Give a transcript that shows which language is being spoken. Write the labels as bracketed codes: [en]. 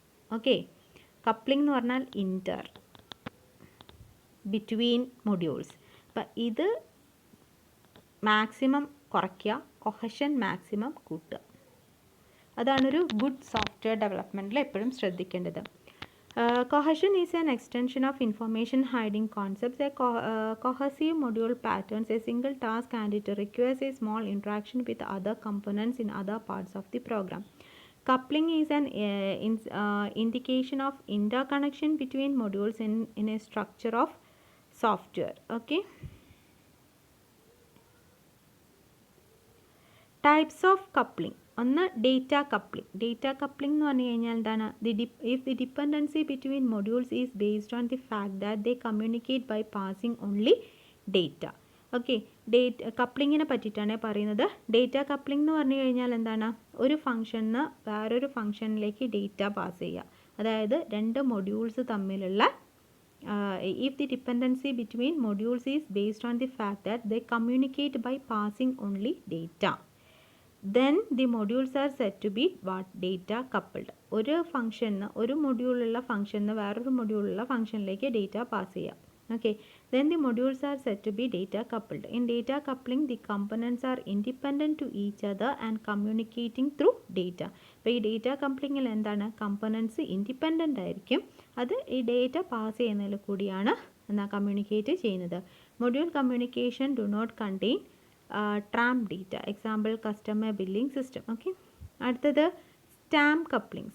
[ml] Okay, coupling എന്ന് പറഞ്ഞാൽ inter, between modules. അപ്പം ഇത് മാക്സിമം കുറയ്ക്കുക, കൊഹഷൻ മാക്സിമം കൂട്ടുക. അതാണൊരു ഗുഡ് സോഫ്റ്റ്വെയർ ഡെവലപ്മെൻറ്റിൽ എപ്പോഴും ശ്രദ്ധിക്കേണ്ടത്. [en] Cohesion is an extension of information hiding concepts. A cohesive module patterns a single task and it requires a small interaction with other components in other parts of the program. Coupling is an indication of interconnection between modules in a structure of software. Okay. Types of coupling. [ml] ഒന്ന് data coupling. Data coupling എന്ന് പറഞ്ഞു കഴിഞ്ഞാൽ എന്താണ്, [en] If the dependency between modules is based on the fact that they communicate by passing only data. [ml] Okay, കപ്ലിങ്ങിനെ പറ്റിയിട്ടാണ് പറയുന്നത്. Data coupling എന്ന് പറഞ്ഞു കഴിഞ്ഞാൽ എന്താണ്, ഒരു ഫംഗ്ഷനിൽ വേറൊരു ഫംഗ്ഷനിലേക്ക് ഡേറ്റ പാസ് ചെയ്യുക. അതായത് രണ്ട് മൊഡ്യൂൾസ് തമ്മിലുള്ള [en] if the dependency between modules is based on the fact that they communicate by passing only data, then the modules are said to be what, data coupled. [ml] ഒരു ഫംഗ്ഷന്, ഒരു മൊഡ്യൂളുള്ള ഫംഗ്ഷന് വേറൊരു മൊഡ്യൂളുള്ള ഫംഗ്ഷനിലേക്ക് ഡേറ്റ പാസ് ചെയ്യാം. [en] Okay, then the modules are said to be data coupled. In data coupling, the components are independent to each other and communicating through data. [ml] അപ്പോൾ ഈ data കപ്ലിങ്ങിൽ എന്താണ്, കമ്പണൻസ് ഇൻഡിപെൻഡൻ്റ് ആയിരിക്കും, അത് ഈ ഡേറ്റ പാസ് ചെയ്യുന്നതിൽ കൂടിയാണ് എന്നാ കമ്മ്യൂണിക്കേറ്റ് ചെയ്യുന്നത്. [en] Module communication do not contain tramp data. Example customer billing system. Okay, അടുത്തത് stamp coupling.